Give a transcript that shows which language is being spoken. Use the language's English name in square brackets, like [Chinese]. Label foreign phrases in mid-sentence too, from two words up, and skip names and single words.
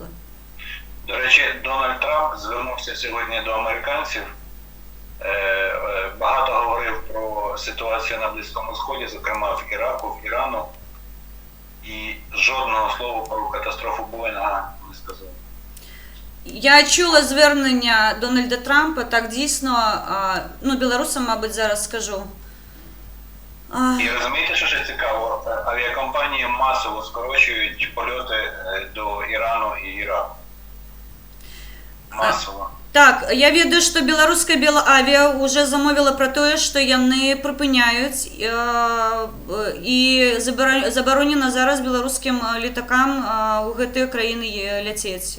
[Ukrainian] До речі, Дональд Трамп звернувся сьогодні до американців, багато говорив про ситуацію на Близькому Сході, зокрема в Іраку, в Ірану, і жодного слова про катастрофу Боїнга не сказав. Я чула звернення Дональда Трампа, так дійсно, ну, білорусам, мабуть, зараз скажу. І розумієте, що ще цікаво? Авіакомпанії масово скорочують польоти до Ірану і Іраку. Массово. [Belarusian] Так, я ведаю, што беларуская Белавіа уже замовіла про тое, што яны прыпыняюць і забаронена зараз беларускім летакам у гэтыя краіны ляцець.